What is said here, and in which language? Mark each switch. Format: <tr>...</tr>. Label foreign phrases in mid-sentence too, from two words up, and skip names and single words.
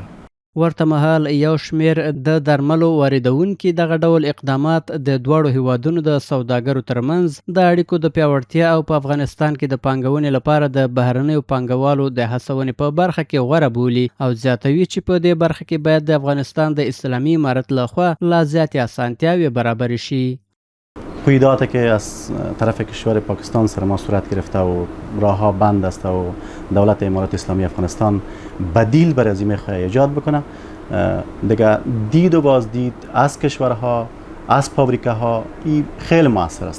<ps>ورته مهال یو شمیر د درملو واردونکي دغه ډول اقدامات د دواړو هیوادونو د سوداګرو ترمنځ د اړیکو د پیاوړتیا او په افغانستان کې د پانګونې لپاره د بهرنیو پانګوالو د هڅونې په برخه کې غوره بولي او زیاتوي چې په دې برخه کې باید د افغانستان د اسلامي امارت لخوا لا زیاتې اسانتیاوې برابر شي.</ps> <fa>پویداته که از طرف کشور پاکستان سر ما صورت گرفته و راه ها بند است و دولت امارات اسلامی افغانستان بدیل برای از این میخواه ایجاد بکنه دیگه دید و بازدید از کشورها از فابریکه ها این خیلی موثر است.</fa>